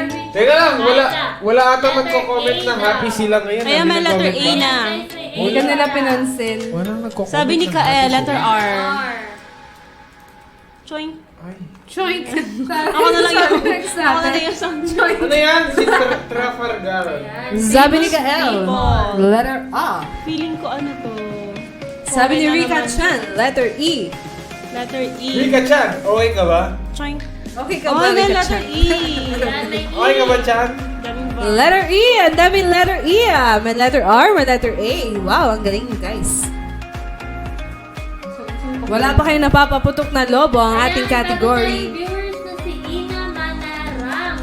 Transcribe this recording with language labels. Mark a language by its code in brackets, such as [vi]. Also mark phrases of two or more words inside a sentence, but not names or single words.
[tl] Teka lang, wala ata magko-comment na happy sila ngayon. Kaya may letter A na. Hindi ka nila pinansin. Walang nagko-comment. Sabi ni na Kael, happy letter sila. R. R. Choing. Ay. Choink. Ako na lang yung... Next Ako na lang natin. yung song. Ano yan? Si Trafalgar. Sabi ni Kael. People. Letter A. Feeling ko ano to. Sabi ni Okay na Rika naman. Chan. Letter E. Letter E. Rika Chan, okay ka ba? Choing. Okay ka Oh, ba, may Rika letter Chan? E. Yan, may E. Okay ka ba, Chan? Daming ba? Letter E. Ang daming letter E ah. May letter R, may letter A. Wow, ang galing niyo guys. Wala pa kayo napapaputok na lobo ang ating Ayan, category. meron tayong viewers na si Ina Manarang.